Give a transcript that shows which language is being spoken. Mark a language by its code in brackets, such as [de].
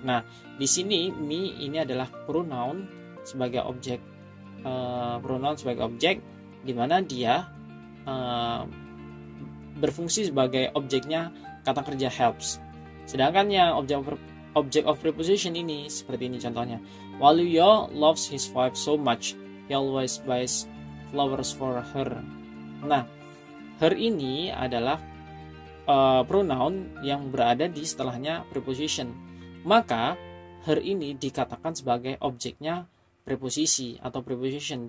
[id] Nah, di sini me ini adalah pronoun sebagai objek. Pronoun sebagai objek di mana dia berfungsi sebagai objeknya kata kerja helps. Sedangkan yang object of preposition ini seperti ini contohnya. [en] Waluyo loves his wife so much, he always buys flowers for her. [id] Nah, her ini adalah pronoun yang berada di setelahnya preposition. Maka her ini dikatakan sebagai objeknya preposisi atau preposition.